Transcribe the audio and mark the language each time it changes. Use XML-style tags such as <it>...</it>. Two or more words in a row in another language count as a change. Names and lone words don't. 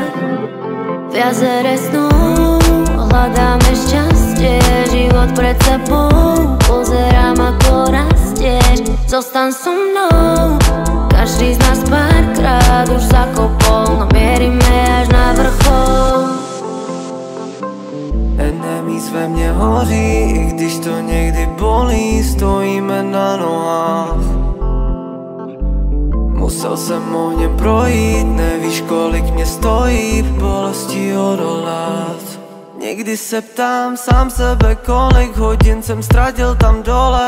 <sk>V jazere snov hľadáme šťastie, život pred sebou pozerám, ako rastieš. Zostaň so mnou, každý z nás párkrát už zakopol, no mierime až na vrchol.</sk> <cs>Enemies ve mně hoří, i když to někdy bolí, stojíme na nohách. Musel jsem ohněm projít, nevíš, kolik mě stojí v bolesti odolat. Někdy se ptám sám sebe, kolik hodin jsem ztratil tam dole.</cs>